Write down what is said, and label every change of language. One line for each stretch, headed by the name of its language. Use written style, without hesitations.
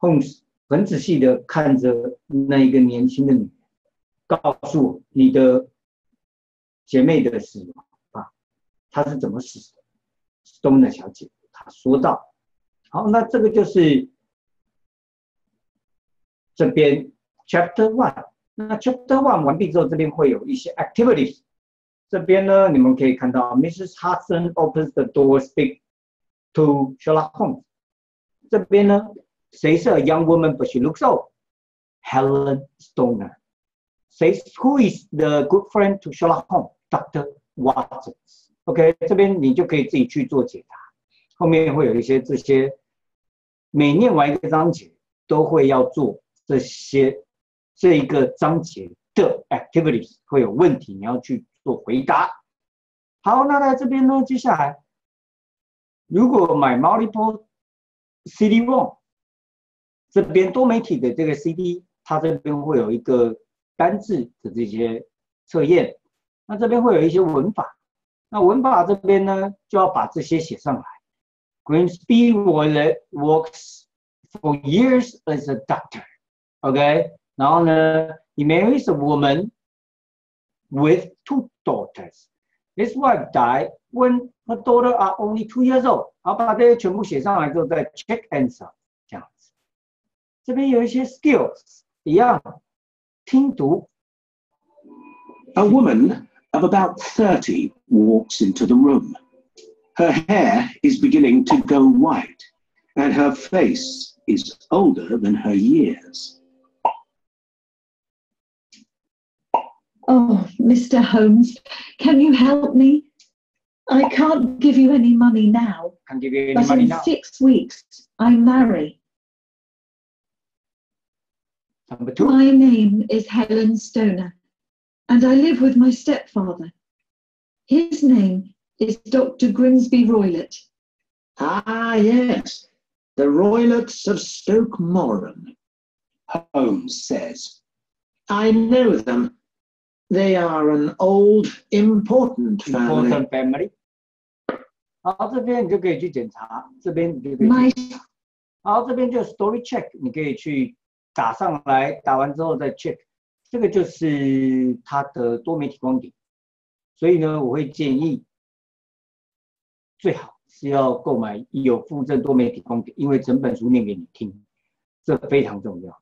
Chinese: Holmes 很仔细的看着那一个年轻的女人，告诉我你的姐妹的死亡吧，她是怎么死的 ？Stoner 小姐，她说道。好，那这个就是这边 Chapter 1。那 Chapter 1完毕之后，这边会有一些 activities。这边呢，你们可以看到 Mrs. Hudson opens the door, speak to Sherlock Holmes。这边呢，谁是
English: a young woman but she looks old? Helen Stoner. Says who is the good friend to Sherlock Holmes? Dr. Watson.
Chinese: OK， 这边你就可以自己去做解答。后面会有一些这些，每念完一个章节都会要做这一个章节的 activities， 会有问题你要去做回答。好，那在这边呢，接下来如果买 multiple CD-ROM， 这边多媒体的这个 CD， 它这边会有一个单字的这些测验，那这边会有一些文法，那文法这边呢就要把这些写上来。
English: Grimsby Wallet works for years as a doctor. Okay,
Chinese: 然后呢
English: he marries a woman with 2 daughters. His wife died when her daughter are only 2 years old.
Chinese: 好，把这些全部写上来之后再
English: check answer
Chinese: 这样子。这边有一些 skills 一样，听读。
English: A woman of about 30 walks into the room. Her hair is beginning to go white, and her face is older than her years. Oh, Mr. Holmes, can you help me? I can't give you any money now, Can't give you any but money in now. 6 weeks I marry. Number 2. My name is Helen Stoner, and I live with my stepfather. His name is Dr. Grimsby Roylott. Ah, yes, the Roylotts of Stoke Moran, Holmes says. I know them. They are an old, important family. Important family.
Chinese: 好，这边你就可以去检查，这边你就可以
English: My
Chinese: 去。好，这边就 story check， 你可以去打上来，打完之后再 check。这个就是它的多媒体光碟，所以呢，我会建议最好是要购买有附赠多媒体光碟，因为整本书念给你听，这非常重要。